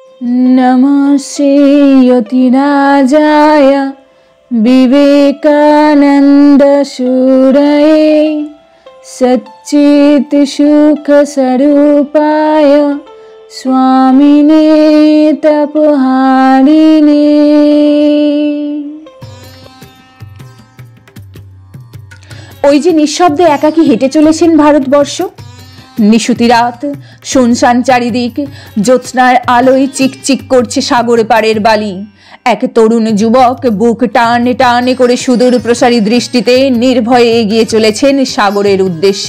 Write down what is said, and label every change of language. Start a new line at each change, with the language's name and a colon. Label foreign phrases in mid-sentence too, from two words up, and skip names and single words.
Sanskrit: नमस्ते यतिराजाय विवेकानंद सूरये सच्चित् सुख स्वरूपाय स्वामिने तपहारिणे।
Bangla: ওই যে নিঃশব্দে একাকী হেঁটে চলেছেন ভারতবর্ষ। নিশুতি রাত, শুনশান চারিদিক, জ্যোৎস্নার আলোয় চিকচিক করছে সাগর পাড়ের বালি। এক তরুণ যুবক বুক টানে টানে করে সুদূর প্রসারী দৃষ্টিতে নির্ভয়ে এগিয়ে চলেছেন সাগরের উদ্দেশ্যে।